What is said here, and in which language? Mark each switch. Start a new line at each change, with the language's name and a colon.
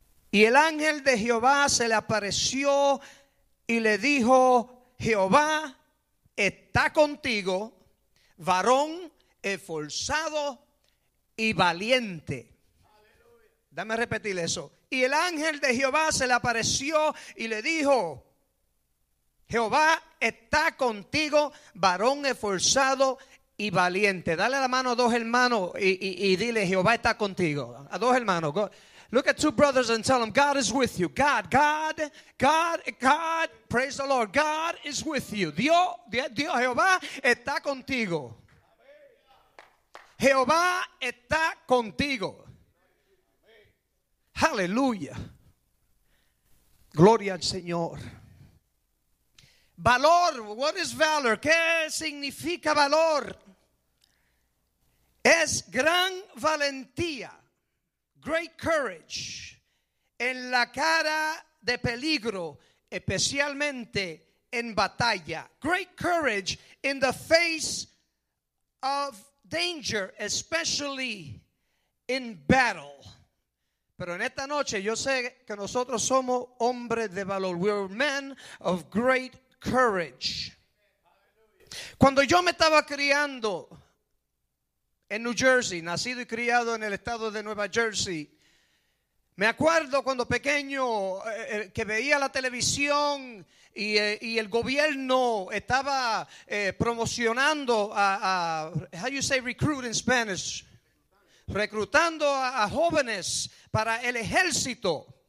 Spanish: Y el ángel de Jehová se le apareció y le dijo: Jehová está contigo, varón esforzado y valiente. Aleluya. Dame a repetir eso. Y el ángel de Jehová se le apareció y le dijo: Jehová está contigo, varón esforzado y valiente. Dale la mano a dos hermanos y dile: Jehová está contigo. A dos hermanos. Go.
English: Look at two brothers and tell them: God is with you. God. Praise the Lord. God is with you.
Spanish: Dios, Jehová está contigo. Jehová está contigo. Aleluya. Gloria al Señor. Valor.
English: What is valor?
Spanish: ¿Qué significa valor? Es gran valentía,
English: great courage,
Spanish: en la cara de peligro, especialmente en batalla.
English: Great courage in the face of danger, especially in battle.
Spanish: Pero en esta noche yo sé que nosotros somos hombres de valor.
English: We are men of great courage.
Spanish: Cuando yo me estaba criando en New Jersey, nacido y criado en el estado de Nueva Jersey, me acuerdo cuando pequeño que veía la televisión y el gobierno estaba promocionando a
English: how you say recruit in Spanish,
Spanish: reclutando a jóvenes para el ejército.